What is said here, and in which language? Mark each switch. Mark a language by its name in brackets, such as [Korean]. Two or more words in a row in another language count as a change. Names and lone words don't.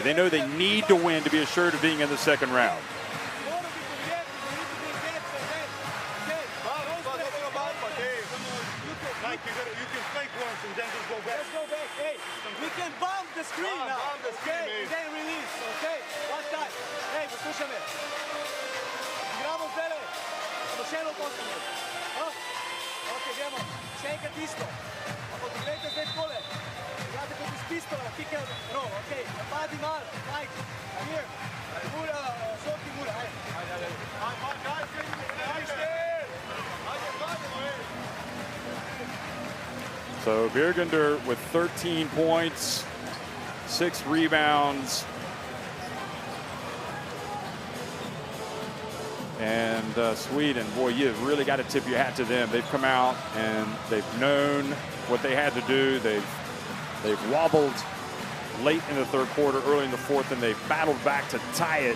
[English] They know they need to win to be assured of being in the second round. The screen now, okay? And then release, okay? Watch that. [Slovenian] Hey, poslušaj me. Igramo zdaj, bomo še eno postavili. Ok, gremo. Še enkrat isto. Ampak gledajte zdaj takole. Igrate kot iz pistola, [English] kick and roll, [Slovenian] ok? Napadi malo, Mike. [English] Here. [Slovenian] Mura, Soki Mura, ajde. [English] So Birgender with 13 points. 6 rebounds. And Sweden, boy, you've really got to tip your hat to them. They've come out and they've known what they had to do. They've wobbled late in the third quarter, early in the fourth, and they've battled back to tie it.